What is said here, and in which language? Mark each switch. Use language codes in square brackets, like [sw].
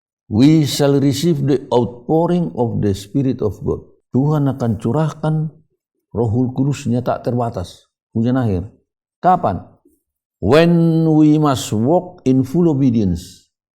[en] We shall receive the outpouring of the Spirit of God. [id] Tuhan akan curahkan Rohul Kudus-Nya tak terbatas. Hujan akhir. Kapan? [en] When we must walk in full obedience.